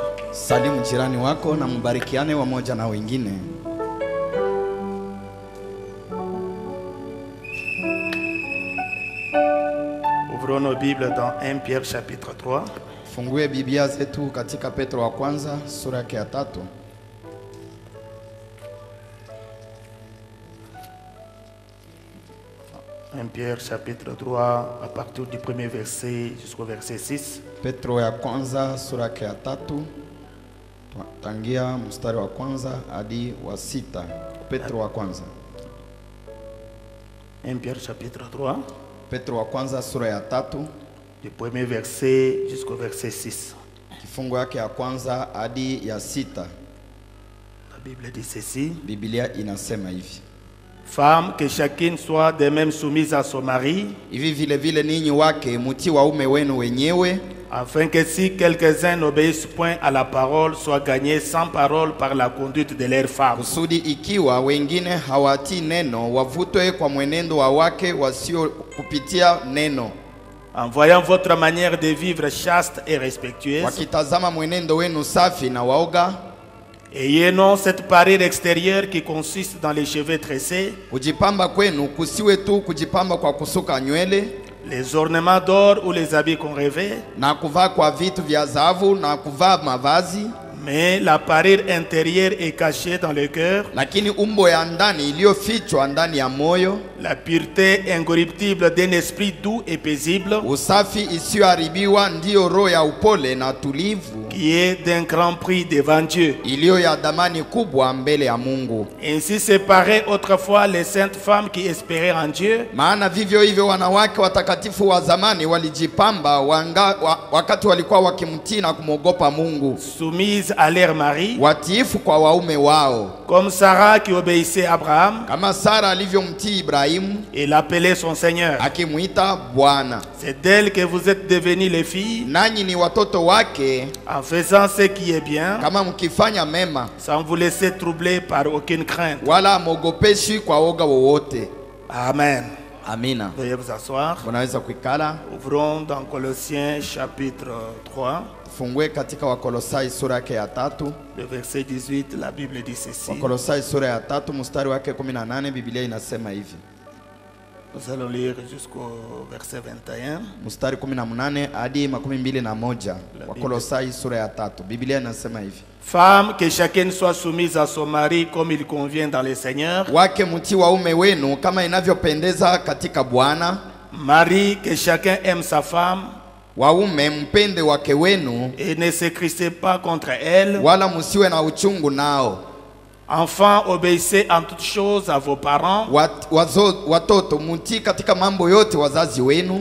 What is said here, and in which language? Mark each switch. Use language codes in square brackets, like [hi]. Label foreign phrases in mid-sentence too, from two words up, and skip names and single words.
[sw] Salimu jirani wako na mbarikiane wamoja na wengine. [fr] Ouvrons nos Bibles dans 1 Pierre chapitre 3. [sw] Fungue Biblia zetu katika Petro wa kwanza sura ya 3. [fr] 1 Pierre chapitre 3 à partir du premier verset jusqu'au verset 6. [sw] Petro ya kwanza sura ya 3 tangia mstari wa kwanza hadi wa 6. Petro wa kwanza. [fr] 1 Pierre chapitre 3. [sw] Petro wa kwanza sura ya 3 [fr] du premier verset jusqu'au verset 6. [sw] Kifungo yake ya kwanza hadi ya 6. [fr] La Bible dit ceci. [sw] Biblia inasema hivi: [fr] Femme, que chacune soit de même soumise à son mari, [sw] hivi vile vile ninyi wake mutii waume wenu wenyewe, [fr] afin que si quelques-uns n'obéissent point à la parole, soient gagnés sans parole par la conduite de leurs femmes. [sw] Kusudi ikiwa wengine hawatii neno, wavutwe kwa mwenendo wa wake wasio kupitia neno. [fr] En voyant votre manière de vivre chaste et respectueuse, [sw] wakitazama mwenendo wenu safi na waoga, [fr] ayez non cette parure extérieure qui consiste dans les cheveux tressés, [sw] kujipamba kwenu kusiwe tu kujipamba kwa kusuka nywele, [fr] les ornements d'or ou les habits qu'on rêvait, [sw] na kuvaa kwa vitu vya dhahabu na kuvaa mavazi, [fr] mais la parure intérieure est cachée dans le cœur, [sw] lakini umbo ya ndani iliyofichwa ndani ya moyo, [fr] la pureté incorruptible d'un esprit doux et paisible, [sw] usafi isiyoharibiwa ndiyo roho ya upole na tulivu, [fr] qui est d'un grand prix devant Dieu. [sw] iliyo ya damani kubwa mbele ya Mungu. [fr] Ainsi séparaient autrefois les saintes femmes qui espéraient en Dieu, [sw] Maana vivyo hivyo wanawake watakatifu wa zamani walijipamba wakati walikuwa wakimtii na kumwogopa Mungu, [fr] soumises à leur mari, [sw] watiifu kwa waume wao, [fr] comme Sarah qui obéissait à Abraham [sw] kama Sara alivyomtii Ibrahimu [fr] et l'appelait son Seigneur. [sw] akimuita Bwana. [fr] C'est d'elle que vous êtes devenues les filles, [sw] Nanyi ni watoto wake [fr] en faisant ce qui est bien, [sw] kama mkifanya mema, [fr] sans vous laisser troubler par aucune crainte. [sw] wala mogopeshi kwa woga wowote. [fr] Amen. [sw] Amina. [fr] Veuillez vous asseoir. [sw] Unaweza kuikala. [fr] Ouvrons dans Colossiens chapitre 3, [sw] Fungue katika Wakolosai sura yake ya 3. [fr] le verset 18, la Bible dit ceci. [sw] Wakolosai sura ya 3 mstari wake 18, Biblia inasema hivi. Nous allons lire jusqu'au verset 21. Mstari 18 hadi 21. Wakolosai sura ya 3. Biblia inasema hivi. [fr] Femme, que chacune soit soumise à son mari comme il convient dans le Seigneur. [sw] Wake mtii waume wenu kama inavyopendeza katika Bwana. [fr] Mari, que chacun aime sa femme [sw] Waume mpende wake wenu, [fr] et ne se cristez pas contre elle. [sw] wala musiwe na uchungu nao. [fr] Enfants, obéissez en toutes choses à vos parents, [sw] Watoto mutii katika mambo yote wazazi wenu,